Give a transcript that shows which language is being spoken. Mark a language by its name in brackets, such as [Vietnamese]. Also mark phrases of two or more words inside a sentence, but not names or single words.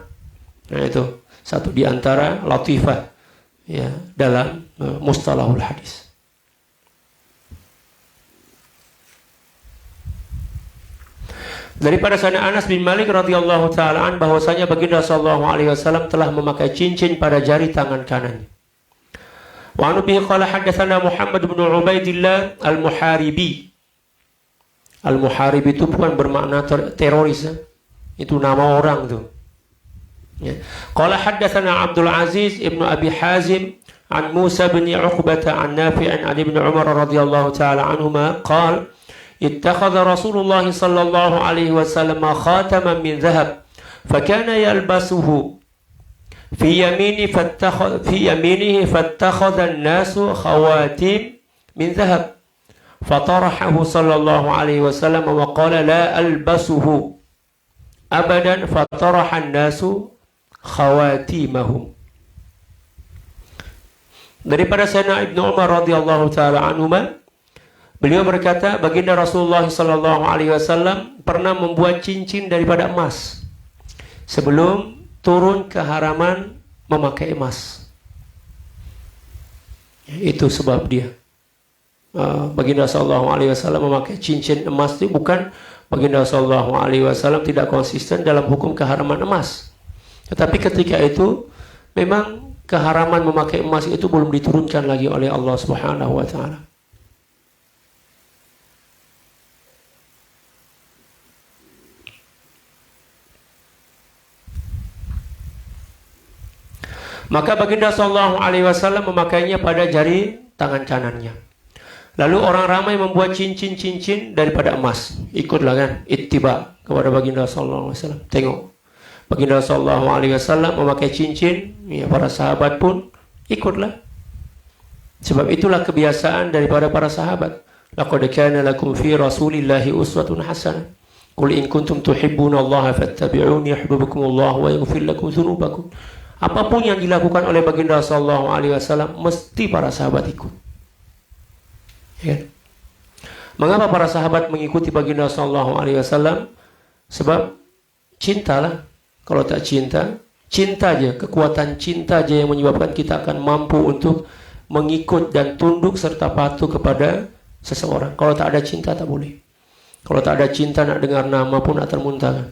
[Malay] Nah itu satu di antara latifah ya dalam [Arabic] مصطلح الحديث. [Malay] Daripada sana Anas bin Malik [Arabic] رضي الله تعالى عن [Malay] bahwasanya Baginda [Arabic] صلى الله عليه وسلم [Malay] telah memakai cincin pada jari tangan kanannya. [Arabic] وعن به قال حدثنا محمد بن عبيد الله المحاربي. [Malay] Al-Muharibi itu bukan bermakna teroris, itu nama orang tuh. [Arabic] Ya. قال حدثنا عبد العزيز ابن أبي حازم عن موسى بن عقبة عن نافع عن ابن عمر رضي الله تعالى عنهما قال اتخذ رسول الله صلى الله عليه وسلم خاتما من ذهب فكان يلبسه في يمينه فاتخذ الناس خواتيم من ذهب فطرحه صلى الله عليه وسلم وقال لا ألبسه أبدا فطرح الناس خواتيمهم. [Malay] Daripada Sayyidina Ibnu Umar [Arabic] رضي الله تعالى عنهما, [Malay] beliau berkata, baginda Rasulullah [Arabic] صلى الله عليه وسلم [Malay] pernah membuat cincin daripada emas sebelum turun keharaman memakai emas. Itu sebab dia baginda [Arabic] صلى الله عليه وسلم [Malay] memakai cincin emas itu bukan baginda [Arabic] صلى الله عليه وسلم [Malay] tidak konsisten dalam hukum keharaman emas. Tetapi ketika itu memang keharaman memakai emas itu belum diturunkan lagi oleh Allah [Arabic] سبحانه وتعالى. [Malay] Maka baginda [Arabic] صلى الله عليه وسلم [Malay] memakainya pada jari tangan kanannya. Lalu orang ramai membuat cincin-cincin daripada emas. Ikutlah kan, ittiba kepada baginda [Arabic] صلى الله عليه وسلم. [Malay] Tengok, baginda [Arabic] صلى الله عليه وسلم [Malay] memakai cincin, ya, para sahabat pun ikutlah. Sebab itulah kebiasaan daripada para sahabat. [Arabic] لقد كان لكم في رسول الله أسوة حسنة. قل إن كنتم تحبون الله فاتبعوني يحببكم الله ويغفر لكم ذنوبكم. [Malay] Apapun yang dilakukan oleh baginda [Arabic] صلى الله عليه وسلم [Malay] mesti para sahabat ikut. Ya. Mengapa para sahabat mengikuti baginda [Arabic] صلى الله عليه وسلم? [Malay] Sebab cintalah. Kalau tak cinta, cinta aja, kekuatan cinta aja yang menyebabkan kita akan mampu untuk mengikut dan tunduk serta patuh kepada seseorang. Kalau tak ada cinta tak boleh. Kalau tak ada cinta, nak dengar nama pun nak termuntah.